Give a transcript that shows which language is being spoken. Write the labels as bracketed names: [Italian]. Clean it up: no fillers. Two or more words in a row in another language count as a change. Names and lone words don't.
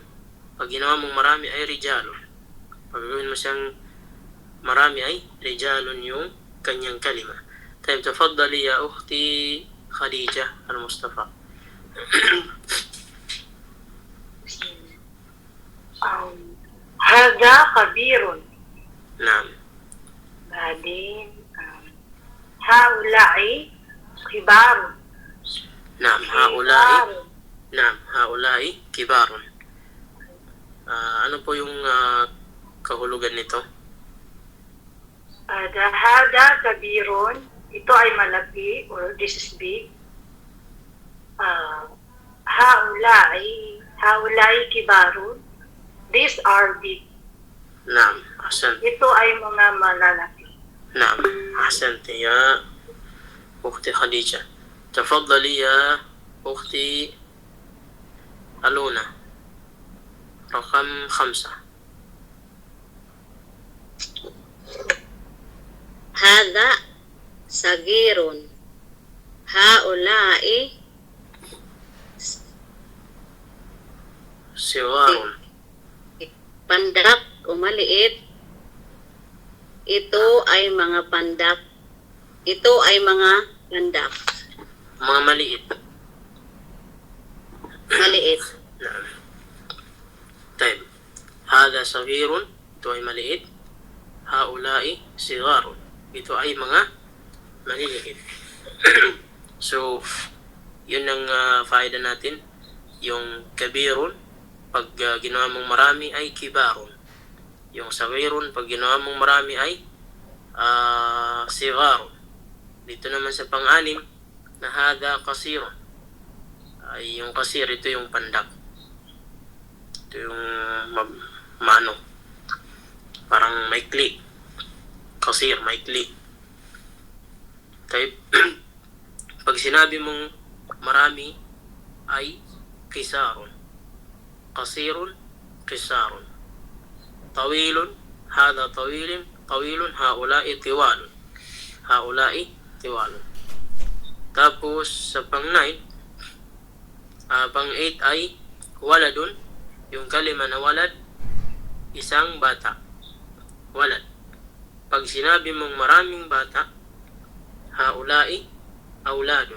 [Filipino] Pag ginawa mong marami ay rijalun. Pag gawin mo siyang marami ay rijalun yung kanyang kalima. Tayo, [Arabic] tafadali ya ukhti Khadija al-Mustafa. هذا كبير. Naam. بعدين هؤلاء كبار. نعم، هؤلاء. نعم، هؤلاء كبار. [Filipino] Ano po yung kahulugan nito? [Arabic] هذا كبير. [Filipino] Ito ay malaki or [English] this is big. [Arabic] هؤلاء كبار. [English] These are big. [Arabic] نعم، أحسن. [Filipino] Ito ay mga malalaki. [Arabic] نعم أحسنت يا أختي خديجة. تفضلي يا أختي ألونا رقم 5. هذا صغير. هؤلاء صغار. [Filipino] pandak o maliit. Ito ay mga pandak. Ito ay mga pandak. mga maliit. Maliit. [Arabic] نعم. طيب هذا صغير. [Filipino] Ito ay maliit. [Arabic] هؤلاء صغار. [Filipino] Ito ay mga maliliit. So, yun ang faida natin. Yung kabirun, pag ginawa mong marami ay kibarun. Yung sagirun, pag ginawa mong marami ay sigarun. Dito naman sa pang-anim, na [Arabic] هذا قصير. [Filipino] Ay yung kasir, ito yung pandak. Ito yung mano. Parang maikli. Kasir, maikli. Type. Pag sinabi mong marami ay kisarun. [Arabic] قصير، قصار. طويل، هذا طويل، طويل، هؤلاء طوال. هؤلاء طوال. [Filipino] Tapos sa pang-9, pang-8 ay waladun. Yung kalima na walad, isang bata. Walad. Pag sinabi mong maraming bata, [Arabic] هؤلاء أولاد.